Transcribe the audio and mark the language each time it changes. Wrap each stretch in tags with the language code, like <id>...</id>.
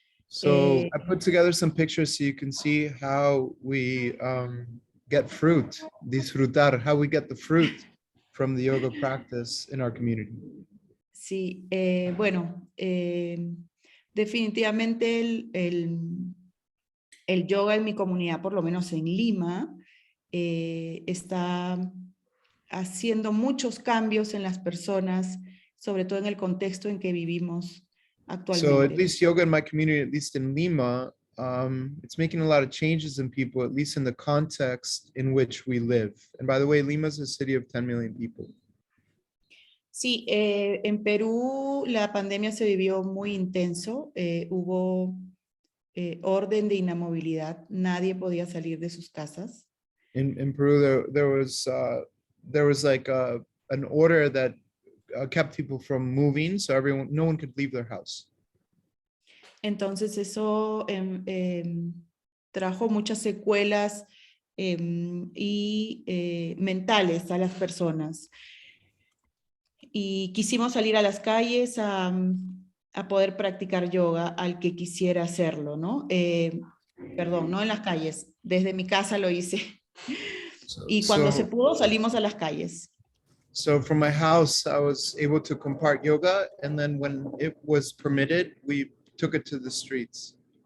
<en>So I put together some pictures so you can see how we get fruit, disfrutar, how we get the fruit from the yoga practice in our community.</en> <es>Sí, bueno, definitivamente el yoga en mi comunidad, por lo menos en Lima, está haciendo muchos cambios en las personas, sobre todo en el contexto en que vivimos</es> <en>So at</en> <es>actualmente.</es> <en>least yoga in my community, at least in Lima, it's making a lot of changes in people, at least in the context in which we live. And by the way, Lima is a city of 10 million people.</en> <es>Sí, en Perú la pandemia se vivió muy intenso, hubo orden de inamovilidad, nadie podía salir de sus casas.</es> <en>In Peru, there was like an order that kept people from moving, so no one could leave their house.</en> <es>Entonces eso trajo muchas secuelas y mentales a las personas. Y quisimos salir a las calles a poder practicar yoga al que quisiera hacerlo, ¿no? Perdón, no en las calles, desde mi casa lo hice. Y cuando se pudo, salimos a las calles.</es> <en>So from my house, I was able to compart yoga, and then when it was permitted, we took it to the streets.</en>